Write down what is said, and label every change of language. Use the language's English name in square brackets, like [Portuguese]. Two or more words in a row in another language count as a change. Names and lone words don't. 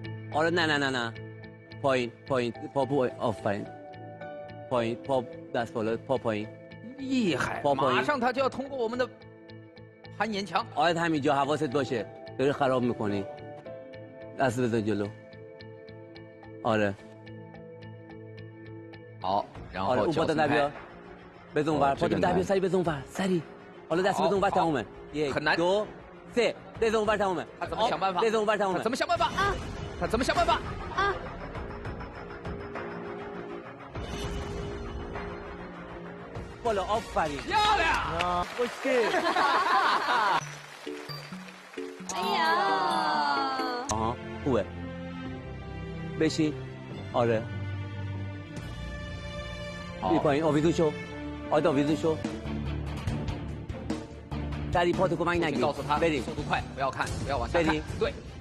[Persian] آره نه پایین پا آفرین پایین پا دست بالا پا پایین [Chinese] 厉害！马上他就要通过我们的攀岩墙。 [Persian] آره همینجا حواست باشه داری خراب میکنی دست بذار جلو آره [Chinese] 好，然 [Persian] آره [Chinese] 后 [Persian] اون [Chinese] 脚 [Persian] پاتا [Chinese] 松 [Persian] در [Chinese] 开 [Persian] بیا بزن ور چه پاتا در بیا گندم. سری بزن ور سری حالا دست بزن ور تمومه 1 [Chinese] 很难 [Persian] 2 3 بزن ور تمومه [Chinese] 他怎么想办法？ [Persian] بزن ور [Chinese] 他 [Persian] تمومه [Chinese] 怎么想办法？他怎么想办法？ [Persian] بالا آفرین [Chinese] 漂亮！ [Persian] خوشگل [Chinese] 哎呀， [Persian] آها خوبه بشین آره بی [Chinese] 好， [Persian] پایین آویزون شو آید آویزون شو سری پاتو کمک [Chinese] 请 [Persian] نگیر [Chinese] 告诉他 [Persian] بریم [Chinese] 速度快，不要看，不要往下看 [Persian] بریم [Chinese] 对，